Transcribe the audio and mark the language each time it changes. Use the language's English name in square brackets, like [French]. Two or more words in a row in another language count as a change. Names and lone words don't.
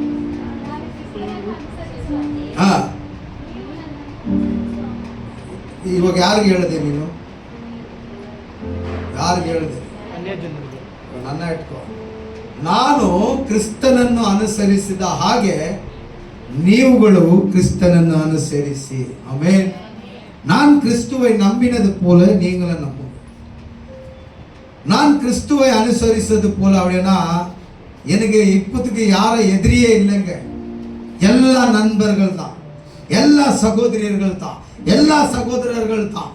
[Kannada] ಇವಾಗ ಯಾರಿಗೆ ಹೇಳಿದೆ ನೀನು? ಯಾರಿಗೆ ಹೇಳಿದೆ? ನನ್ನ ಇಟ್ಕೋ. ನಾನು ಕ್ರಿಸ್ತನನ್ನು ಅನುಸರಿಸಿದ ಹಾಗೆ ನೀವುಗಳು ಕ್ರಿಸ್ತನನ್ನು ಅನುಸರಿಸಿ. ಆಮೆನ್. [Tamil] நான் கிறிஸ்துவை நம்பினது போல நீங்களும் நம்புங்க. நான் கிறிஸ்துவை அனுசரித்தது போல. அப்படின்னா எனக்கு இப்போதுக்கு யாரும் எதிரியே இல்லைங்க. எல்லா நண்பர்கள் தான், எல்லா சகோதரியர்கள் தான், எல்லா சகோதரர்கள் தான்.